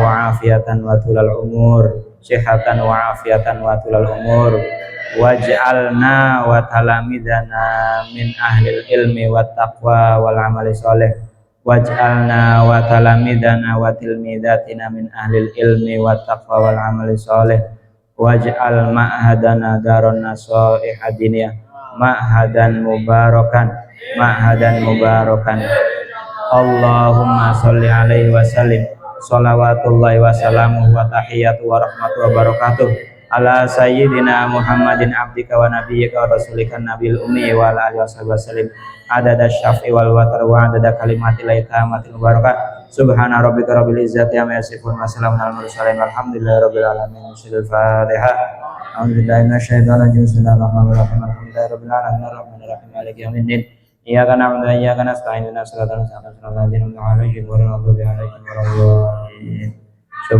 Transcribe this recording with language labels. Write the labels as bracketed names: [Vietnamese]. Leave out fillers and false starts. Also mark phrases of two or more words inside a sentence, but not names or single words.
[Arabic] وعافية وطول العمر صحة وعافية وطول العمر واجعلنا وتلامذتنا من أهل العلم والتقوى والعمل الصالح واجعلنا وتلامذتنا وتلميذاتنا من أهل العلم والتقوى والعمل الصالح واجعل معهدنا دار النصائح الدينية معهدا مباركا اللهم صل عليه وسلم صلوات الله وسلامه وتحيته ورحمته وبركاته على سيدنا محمد عبدك ونبيك ورسولك النبي الأمي وعلى آله وسلم عدد الشفع والوتر وعدد كلمات الله التامات المباركة. سبحان ربك رب العزة عما يصفون وسلام على المرسلين والحمد لله رب العالمين. Al-Fatihah. أعوذ بالله من الشيطان الرجيم. بسم الله الرحمن الرحيم. الحمد لله رب العالمين الرحمن الرحيم مالك يوم الدين. إياك نعبد وإياك نستعين اهدنا الصراط المستقيم صراط الذين أنعمت عليهم غير المغضوب عليهم ولا الضالين.